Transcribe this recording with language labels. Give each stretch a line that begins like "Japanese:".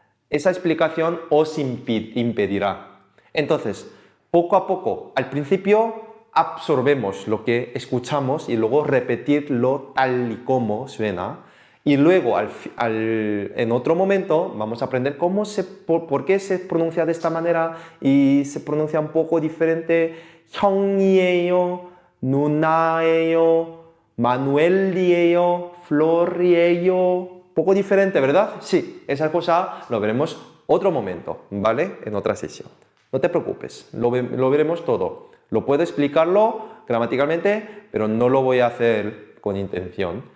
Spanish: Esa explicación os impedirá. Entonces, poco a poco, al principio absorbemos lo que escuchamos y luego repetirlo tal y como suena. Y luego, en otro momento, vamos a aprender por qué se pronuncia de esta manera y se pronuncia un poco diferente.
Korean: 형이에요, 누나예요, 마누엘이에요, Flor이에요.
Spanish: Poco diferente, ¿verdad? Sí, esa cosa lo veremos otro momento, ¿vale? En otra sesión. No te preocupes, lo veremos todo. Lo puedo explicarlo gramaticalmente, pero no lo voy a hacer con intención.